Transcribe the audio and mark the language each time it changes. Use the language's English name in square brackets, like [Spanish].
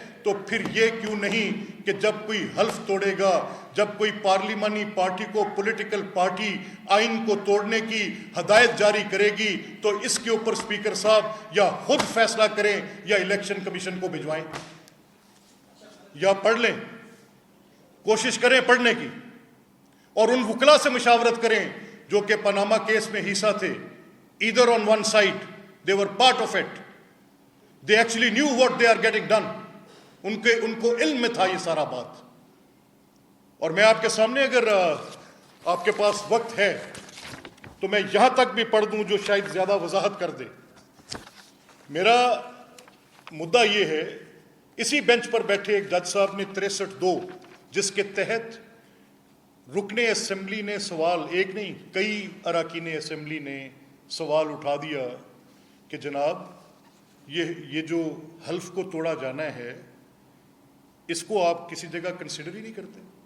[Urdu] تو پھر یہ کیوں نہیں کہ جب کوئی حلف توڑے گا، جب کوئی پارلیمانی پارٹی کو پولیٹیکل پارٹی آئین کو توڑنے کی ہدایت جاری کرے گی تو اس کے اوپر اسپیکر صاحب یا خود فیصلہ کریں یا الیکشن کمیشن کو بھجوائیں یا پڑھ لیں. کوشش کریں پڑھنے کی، اور ان وکلا سے مشاورت کریں جو کہ پاناما کیس میں حصہ تھے. [English] Either on one side, they were part of it. They actually knew what they are getting done. [Urdu] ان کو علم میں تھا یہ سارا بات. اور میں آپ کے سامنے، اگر آپ کے پاس وقت ہے تو میں یہاں تک بھی پڑھ دوں جو شاید زیادہ وضاحت کر دے. میرا مدعا یہ ہے، اسی بینچ پر بیٹھے ایک جج صاحب نے 63(2) جس کے تحت رکن اسمبلی نے سوال، ایک نہیں کئی اراکین اسمبلی نے سوال اٹھا دیا کہ جناب یہ جو حلف کو توڑا جانا ہے اس کو آپ کسی جگہ کنسیڈر ہی نہیں کرتے.